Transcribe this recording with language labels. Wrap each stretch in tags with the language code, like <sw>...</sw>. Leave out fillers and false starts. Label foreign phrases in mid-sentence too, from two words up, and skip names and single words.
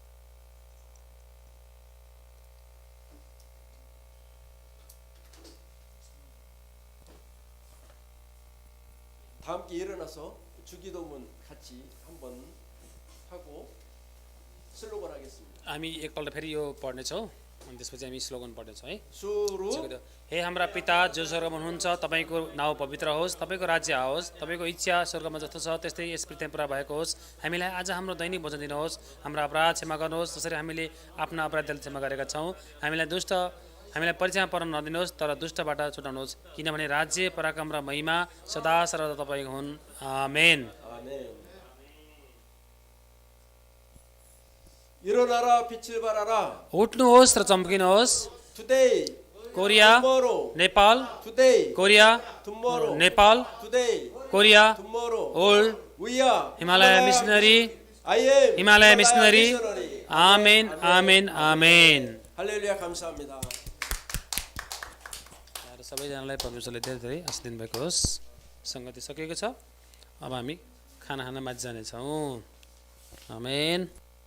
<ko>다 함께 일어나서 주기도문 같이 한번 하고 슬로건 하겠습니다.</ko> <ne>हामी एकपल्ट फेरि यो पढ्नेछौँ अनि त्यसपछि हामी स्लोगन पढ्नेछौँ है सुरु हे हाम्रा पिता जो स्वर्गमा हुनुहुन्छ तपाईँको नाउँ पवित्र होस् तपाईँको राज्य आओस् तपाईँको इच्छा स्वर्गमा जस्तो छ त्यस्तै यस पृथ्वीमा पुरा भएको होस् हामीलाई आज हाम्रो दैनिक भोजन दिनुहोस् हाम्रो अपराध क्षमा गर्नुहोस् जसरी हामीले आफ्ना अपराधलाई क्षमा गरेका छौँ हामीलाई परीक्षामा पर्न नदिनुहोस् तर दुष्टबाट छुटाउनुहोस् किनभने राज्य पराक्रम र महिमा सदा सर्वदा तपाईँको हुन् आमेन</ne> <ko>아멘. 일어나라 빛을 발하라.</ko> <ne>उठ्नुहोस् र चम्किनुहोस्</ne> <en>Today, कोरिया tomorrow, नेपाल today, कोरिया tomorrow, नेपाल today, कोरिया tomorrow. ओल्ड We are Himalaya missionary I am Himalaya missionary missionary.</en> <ne>आमेन आमेन आमेन</ne> <ko>할렐루야 감사합니다.</ko> <ne>सबैजनालाई परमेश्वरले धेरै धेरै आशीष दिनुभएको होस् सङ्गति सकिएको छ अब हामी खाना खान माझ जानेछौँ आमेन</ne>